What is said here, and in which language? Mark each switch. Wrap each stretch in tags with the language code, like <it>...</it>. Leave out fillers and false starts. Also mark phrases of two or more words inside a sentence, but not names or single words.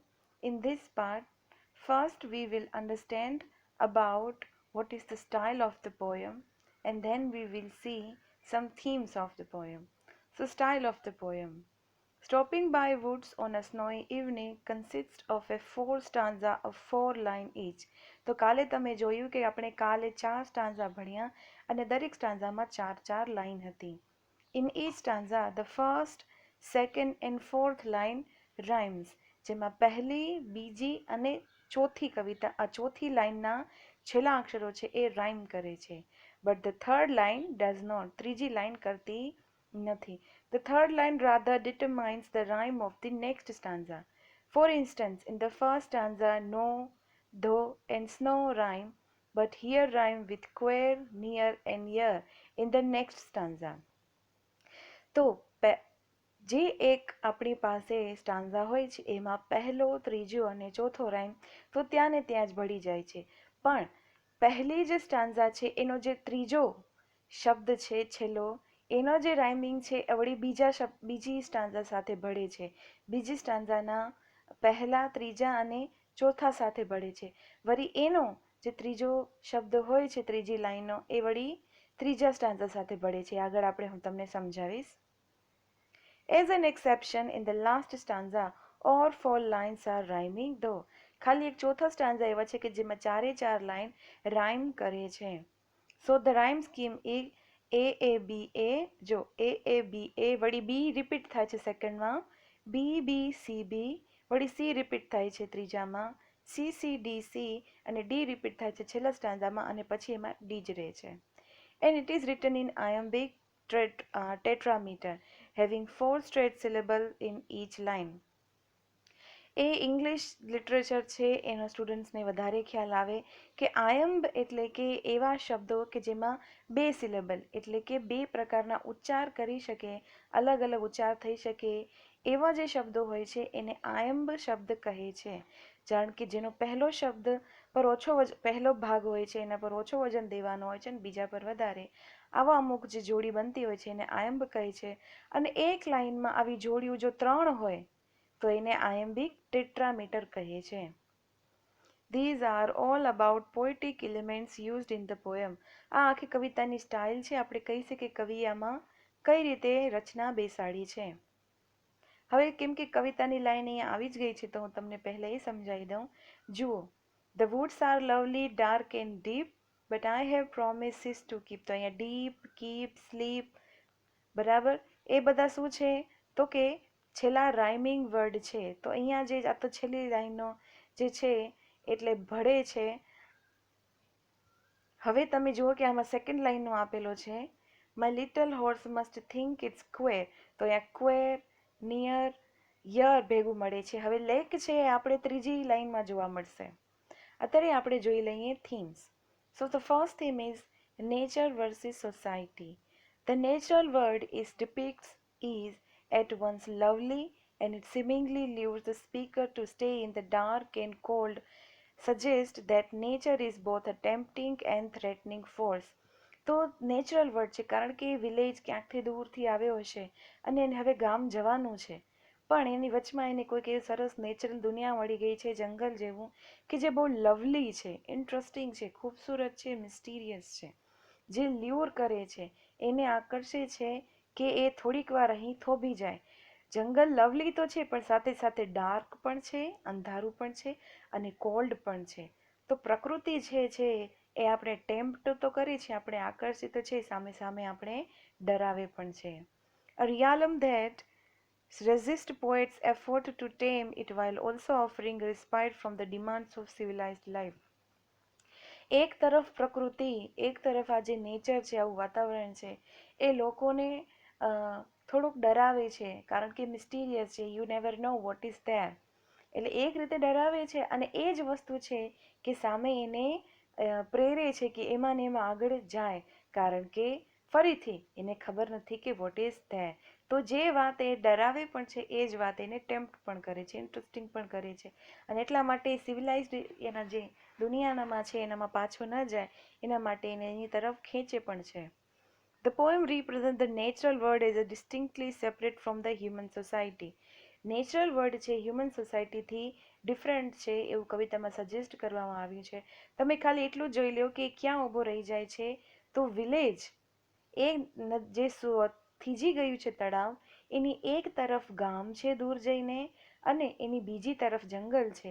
<en>In this part, first we will understand about what is the style of the poem, and then we will see some themes of the poem. So style of the poem. Stopping by woods on a snowy evening consists of a four stanza of 4 line each.</en> <gu>તો કાલે તમે જોયું કે આપણે કાલે 4 સ્ટાન્ઝા ભણ્યા અને દરેક સ્ટાન્ઝામાં 4 લાઈન હતી.</gu> <en>In each stanza, the first, second and fourth line rhymes,</en> <gu>જેમાં પહેલી, બીજી અને ચોથી લાઈનના છેલ્લા અક્ષરો છે એ રાઇમ કરે છે.</gu> <en>But the third line does not.</en> <gu>ત્રીજી લાઈન કરતી નથી.</gu> <en>The third line rather determines the rhyme of the next stanza. For instance, in the first stanza, no, though and snow rhyme, but here rhyme with queer, near and year in the next stanza.</en> <gu>તો જે એક આપણી પાસે સ્ટાન્ઝા હોય છે એમાં પહેલો, ત્રીજો અને ચોથો રાઇમ તો ત્યાં ને ત્યાં જ ભળી જાય છે. પણ પહેલી જે સ્ટાન્ઝા છે એનો જે ત્રીજો શબ્દ છે છેલ્લો, એનો જે રાઇમિંગ છે એ વળી બીજી સ્ટાન્ઝા સાથે ભળે છે. બીજી સ્ટાન્ઝાના પહેલા, ત્રીજા અને ચોથા સાથે ભળે છે. વળી એનો જે ત્રીજો શબ્દ હોય છે ત્રીજી લાઈનનો એ વળી ત્રીજા સ્ટાન્ઝા સાથે ભળે છે. આગળ હું તમને સમજાવીશ.</gu> <en>As an exception, in the last stanza, all 4 lines are rhyming, though.</en> <gu>ખાલી એક ચોથા સ્ટાન્ઝા એવા છે કે જેમાં 4 લાઈન રાઇમ કરે છે.</gu> <en>So the rhyme scheme is A</en> <gu>જો A વળી B રિપીટ થાય છે સેકન્ડમાં, B વળી C રિપીટ થાય છે ત્રીજામાં, C અને D રિપીટ થાય છે છેલ્લા સ્ટાન્ઝામાં અને પછી એમાં D જ રહે છે.</gu> <en>And it is written in iambic tetrameter, having 4 straight syllables in each line.</en> <gu>એ</gu> <en>English literature</en> <gu>છે એનો સ્ટુડન્ટ્સને વધારે ખ્યાલ આવે કે આયંબ એટલે કે એવા શબ્દો કે જેમાં 2 સિલેબલ એટલે કે 2 પ્રકારના ઉચ્ચાર કરી શકે, અલગ અલગ ઉચ્ચાર થઈ શકે એવા જે શબ્દો હોય છે એને આયંબ શબ્દ કહે છે. જાણ કે જેનો પહેલો શબ્દ પર પહેલો ભાગ હોય છે એના પર ઓછો વજન દેવાનો હોય છે અને બીજા પર વધારે, આવા અમુક જે જોડી બનતી હોય છે એને આયંબ કહે છે. અને એક લાઈનમાં આવી જોડીઓ જો 3 હોય તો એને</gu> <en>iambic tetrameter</en> <gu>કહે છે.</gu> <en>These are all about poetic elements used in the poem.</en> <gu>આ આખી કવિતાની સ્ટાઇલ છે. આપણે કહી શકીએ કવિએ આમાં કઈ રીતે રચના બેસાડી છે. હવે કેમ કે કવિતાની લાઈન અહીંયા આવી જ ગઈ છે તો હું તમને પહેલા એ સમજાવી દઉં. જુઓ,</gu> <en>The woods are lovely, dark and deep, but I have promises to keep.</en> <gu>તો અહીંયા ડીપ, કીપ, સ્લીપ, બરાબર, એ બધા શું છે તો કે છેલ્લા</gu> <en>rhyming word</en> <gu>છે. તો અહીંયા જે આ તો છેલ્લી લાઈનનો જે છે એટલે ભળે છે. હવે તમે જુઓ કે આમાં</gu> <en>second lineનો</en> <gu>આપેલો છે,</gu> <en>My little horse must think it's queer.</en> <gu>તો અહીંયા ક્વેર, નિયર, યર ભેગું મળે છે. હવે લેક છે એ આપણે ત્રીજી લાઈનમાં જોવા મળશે. અત્યારે આપણે જોઈ લઈએ themes.</gu> <en>So the first theme is nature versus society. The natural world depicts is at once lovely and it seemingly lures the speaker to stay in the dark and cold, suggest that nature is both a tempting and threatening force.</en> <gu>તો</gu> <en>natural word</en> <gu>છે કારણ કે વિલેજ ક્યાંકથી દૂરથી આવ્યો હશે અને એને હવે ગામ જવાનું છે, પણ એની વચમાં એને કોઈક એવી સરસ નેચરલ દુનિયા મળી ગઈ છે, જંગલ જેવું કે જે બહુ લવલી છે, ઇન્ટરેસ્ટિંગ છે, ખૂબસૂરત છે, મિસ્ટીરિયસ છે, જે લ્યુર કરે છે, એને આકર્ષે છે કે એ થોડીક વાર અહીં થોભી જાય. જંગલ લવલી તો છે પણ સાથે સાથે ડાર્ક પણ છે, અંધારું પણ છે અને કોલ્ડ પણ છે. તો પ્રકૃતિ છે એ આપણે ટેમ્પ્ટ તો કરી છે, આપણે આકર્ષિત છે, સામે સામે આપણે ડરાવે પણ છે.</gu> <en>A realm that resist poets' effort to tame it while also offering respite from the demands of civilized life.</en> <gu>એક તરફ પ્રકૃતિ, એક તરફ આ જે નેચર છે, આવું વાતાવરણ છે, એ લોકોને થોડુંક ડરાવે છે કારણ કે મિસ્ટીરિયસ છે,</gu> <en>you never know what is there.</en> <gu>એટલે એક રીતે ડરાવે છે અને એ જ વસ્તુ છે કે સામે એને પ્રેરે છે કે એમાં ને એમાં આગળ જાય કારણ કે ફરીથી એને ખબર નથી કે</gu> <en>what is there.</en> <gu>તો જે વાત એ ડરાવે પણ છે એ જ વાત એને ટેમ્પ્ટ પણ કરે છે, ઇન્ટરેસ્ટિંગ પણ કરે છે. અને એટલા માટે સિવિલાઇઝડ એના જે દુનિયાનામાં છે એનામાં પાછો ન જાય એના માટે એને એની તરફ ખેંચે પણ છે.</gu> <en>The poem represents the natural world as a distinctly separate from the human society. natural world</en> <gu>છે</gu> <en>human societyથી</en> <gu>ડિફરન્ટ છે એવું કવિતામાં સજેસ્ટ કરવામાં આવ્યું છે. તમે ખાલી એટલું જોઈ લો કે ક્યાં ઊભો રહી જાય છે, તો વિલેજ એ જે થીજી ગયું છે તળાવ એની એક તરફ ગામ છે દૂર જઈને અને એની બીજી તરફ જંગલ છે.</gu>